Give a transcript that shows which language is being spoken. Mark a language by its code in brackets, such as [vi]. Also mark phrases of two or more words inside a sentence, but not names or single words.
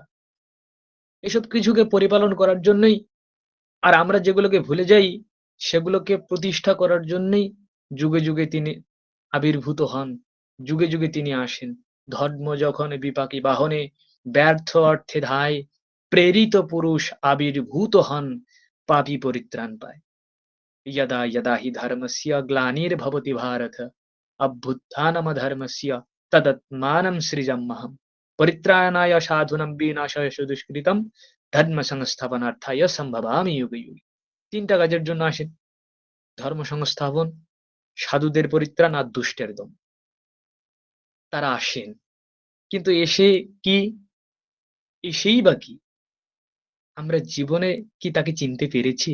[bn] এসব কিছুকে পরিপালন করার জন্যই, আর আমরা যেগুলোকে ভুলে যাই সেগুলোকে প্রতিষ্ঠা করার জন্যই যুগে যুগে তিনি আবির্ভূত হন, যুগে যুগে তিনি আসেন। ধর্ম যখন বিপাকী বাহনে ব্যর্থ অর্থে ধায়, প্রেরিত পুরুষ আবির্ভূত হন, পাপী পরিত্রাণ পায়। [sa] यदा यदा हि धर्मस्य ग्लानिर्भवति भारत अभ्युत्थानमधर्मस्य तदात्मानं सृजाम्यहम् परित्राणाय साधूनां विनाशाय च दुष्कृतं ধর্ম সংস্থাপনার্থায় সম্ভবামি যুগে যুগে। [bn] তিনটা কাজের জন্য আসেন: ধর্ম সংস্থাপন, সাধুদের পরিত্রাণ আর দুষ্টের দমন। তারা আসেন, কিন্তু এসে কি, এসেই বা কি? আমরা জীবনে কি তাকে চিনতে পেরেছি?